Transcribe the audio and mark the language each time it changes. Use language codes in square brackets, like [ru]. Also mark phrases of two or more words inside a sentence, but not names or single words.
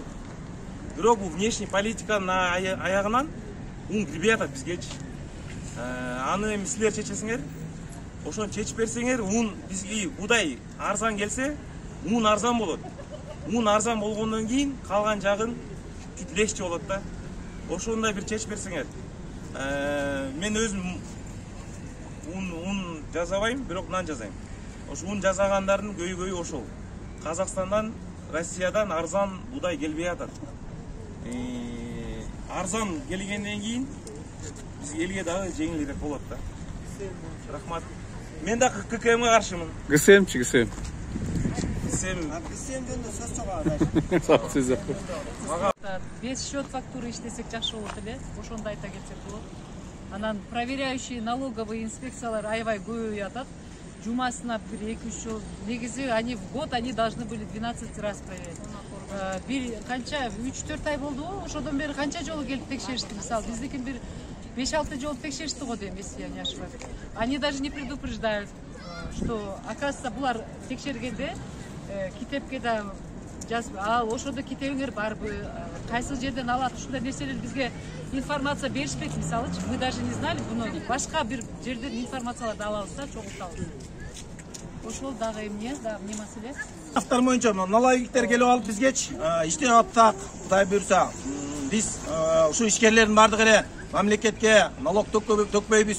[ky] Бирок бул [ru] внешний политиканын [ky] аягынан ун кирбей атат бизгечи. Аны эми силер чечесиңер. Ошону чечип берсеңер, ун бизге удай арзан келсе, ун арзан болот. Ун арзан болгондон кийин калган жагын [ru] чуть легче [ky] болот да. Ошондой бир чечип берсеңер. Мен өзүм ун жасабайм, бирок нан жасайм. Ошо ун жасагандардын көйгөйү ошол. Казакстандан, Россиядан арзан будай келбей атат. Арзан келгенден кийин биз элге дагы жеңилирээк болот да. Рахмат. Мен да ККМге каршымын. ГСМчи, ГСМ. ГСМден да сөз чыгат. Сак сөз. 5 [ru] счет фактуры [ky] иштесек жакшы болот эле, ошондо айта кетсек болот. Анан [ru] проверяющий налоговый [ky] инспекциялар аябай көбөйүп атат. Жумасына бир 2-3 жол. [ru] Негизи они в год они должны были 12 раз проверять. [ky] Бир канча 3-4 ай болду, ошодон бери канча жолу келип текшеришти. Мисалы, биздикин бир 5-6 жолу текшеришти го дейм, [ru] если я не ошибаюсь. Они даже не предупреждают, что, оказывается, [ky] булар текшергенде китепке да жазып, ал ошондо китебиңер барбы, кайсы жерден алат, ушундай нерселер бизге информация беришпейт. Мисалычы, [ru] мы даже не знали [ky] буну, башка бир жерден информацияларды алабыз да, чогултабыз. Ошол дагы эмне маселе? Автор боюнча налогиктер келип алып бизгечи иштеп атсак, Кудай буйрса, биз ушу ишкерлердин бардыгы эле мамлекетке налог төкпөйбүз.